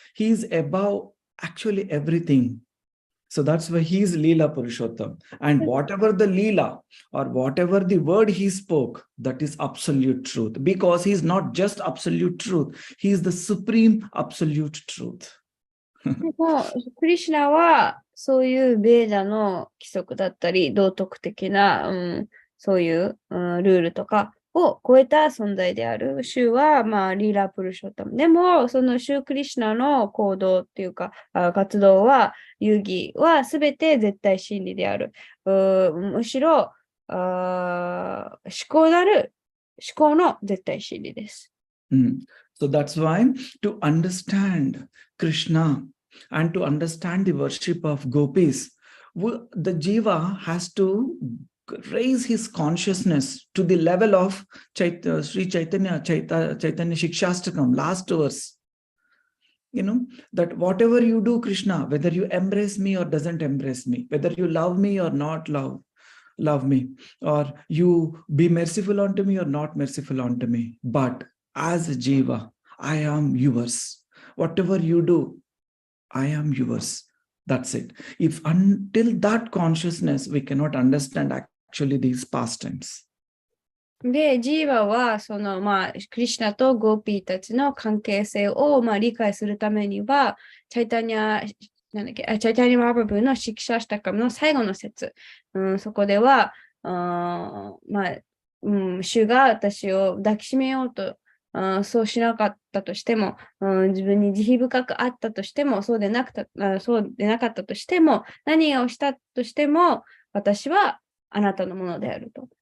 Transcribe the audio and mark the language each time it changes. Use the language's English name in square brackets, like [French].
[English] He is above actually everything. So that's why he is Leela Purushottam. And whatever the Leela or whatever the word he spoke, that is absolute truth. Because he is not just absolute truth. He is the supreme absolute truth. [Japanese] でもクリシュナはそういうベーダの規則だったり道徳的な、そういう、ルールとかを超えた存在である。シュは、リーラ・プルショッタム。でも、そのシュクリシュナの行動っていうか、活動は、遊戯はすべて絶対真理である。むしろ、思考の絶対真理です。 [English] So that's why to understand Krishna and to understand the worship of gopis, the jiva has to raise his consciousness to the level of Sri Chaitanya Shikshastakam, last verse. that whatever you do, Krishna, whether you embrace me or doesn't embrace me, whether you love me or not love me, or you be merciful unto me or not merciful unto me, but as a Jiva, I am yours. Whatever you do, I am yours. That's it. If until that consciousness, we cannot understand actually these pastimes. [Japanese] で、ジーワは、クリシュナとゴーピーたちの関係性を、理解するためには、チャイタニャ・マハプラブーのシクシャシタカムの最後の説、そこでは、主が私を抱きしめようと、そうしなかったとしても、自分に慈悲深くあったとしても、そうでなかったとしても、何をしたとしても、私はあなたのものであると。